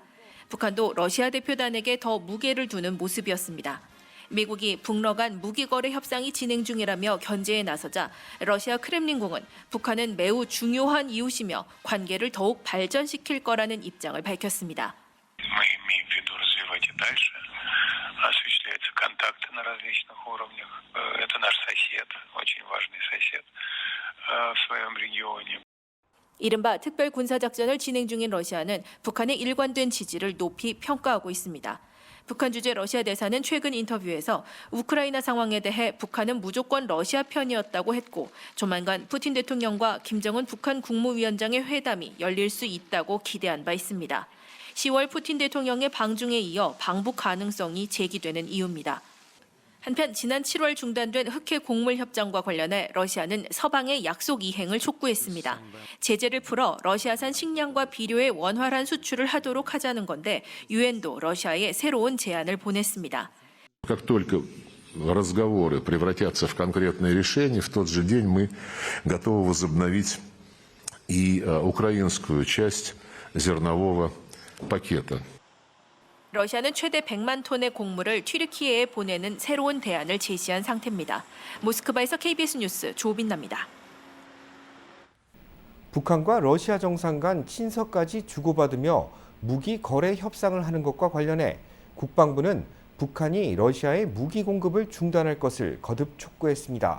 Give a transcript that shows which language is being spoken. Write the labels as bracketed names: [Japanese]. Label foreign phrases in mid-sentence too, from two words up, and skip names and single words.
[Korean] 북한도 러시아 대표단에게 더 무게를 두는 모습이었습니다. 미국이 북러 간 무기거래 협상이 진행 중이라며 견제에 나서자 러시아 크렘린궁은 북한은 매우 중요한 이웃이며 관계를 더욱 발전시킬 거라는 입장을 밝혔습니다. [Russian] осуществляются контакты на различных уровнях. Это наш сосед, очень важный сосед в своем регионе. [Korean] 이른바 특별 군사작전을 진행 중인 러시아는 북한의 일관된 지지를 높이 평가하고 있습니다. 북한 주재 러시아 대사는 최근 인터뷰에서 우크라이나 상황에 대해 북한은 무조건 러시아 편이었다고 했고 조만간 푸틴 대통령과 김정은 북한 국무위원장의 회담이 열릴 수 있다고 기대한 바 있습니다. 10월 푸틴 대통령의 방중에 이어 방북 가능성이 제기되는 이유입니다. 한편 지난 7월 중단된 흑해 곡물 협정과 관련해 러시아는 서방의 약속 이행을 촉구했습니다. 제재를 풀어 러시아산 식량과 비료의 원활한 수출을 하도록 하자는 건데 유엔도 러시아에 새로운 제안을 보냈습니다. [Russian] Как только разговоры превратятся в конкретные решения, в тот же день мы готовы возобновить и украинскую часть зернового пакета. [Korean] 러시아는 최대 100만 톤의 곡물을 튀르키예에 보내는 새로운 대안을 제시한 상태입니다. 모스크바에서 KBS 뉴스 조빈나입니다. 북한과 러시아 정상 간 친서까지 주고받으며 무기 거래 협상을 하는 것과 관련해 국방부는 북한이 러시아에 무기 공급을 중단할 것을 거듭 촉구했습니다.